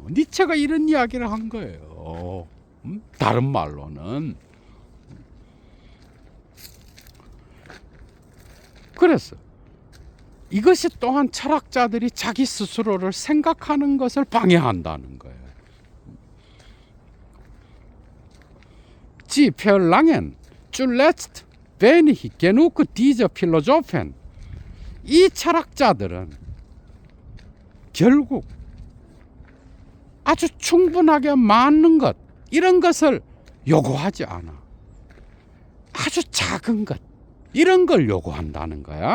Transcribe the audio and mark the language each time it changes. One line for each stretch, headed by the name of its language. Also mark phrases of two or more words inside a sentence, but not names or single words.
Korean: 니체가 이런 이야기를 한 거예요. 다른 말로는. 그래서 이것이 또한 철학자들이 자기 스스로를 생각하는 것을 방해한다는 거예요.
German: Sie verlangen zuletzt wenig genug diese Philosophen.
Korean: 이 철학자들은 결국 아주 충분하게 많은 것, 이런 것을 요구하지 않아. 아주 작은 것, 이런 걸 요구한다는 거야.